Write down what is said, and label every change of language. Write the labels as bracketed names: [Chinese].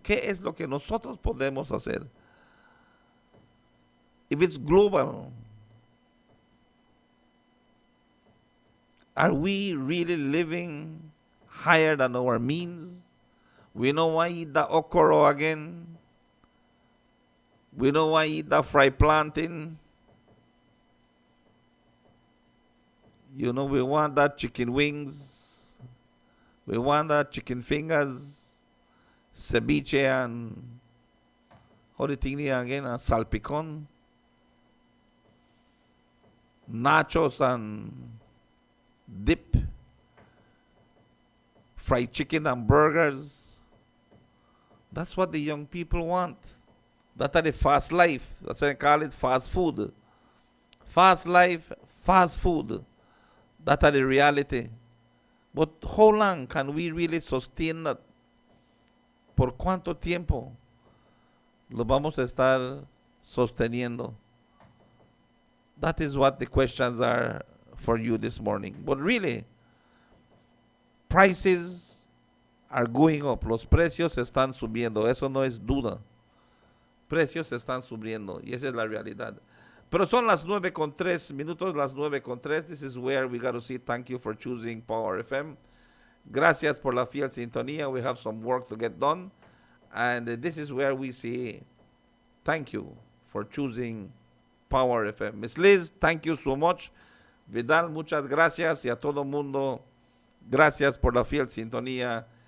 [Spanish] ¿Qué es lo que nosotros podemos hacer? [English] If it's global, are we really living higher than our means? We know why eat the okoro again. We know why eat the fried plantain. We want that chicken wings. We want that chicken fingers. Ceviche and how do you think again? Salpicon. Nachos and dip. Fried chicken and burgers. That's what the young people want. That's the fast life. That's why I call it fast food. Fast life, fast food. That's the reality. But how long can we really sustain that? [Spanish] ¿Por cuánto tiempo lo vamos a estar sosteniendo? [English] That is what the questions are for you this morning. But really, prices are going up. [Spanish] Los precios están subiendo. Eso no es duda. Precios están subiendo. Y esa es la realidad. Pero son las 9:03, las 9:03. [English] This is where we got to say thank you for choosing Power FM. [Spanish] Gracias por la fiel sintonía. [English] We have some work to get done. And this is where we say thank you for choosing Power FM. Miss Liz, thank you so much. [Spanish] Vidal, muchas gracias. Y a todo mundo, gracias por la fiel sintonía.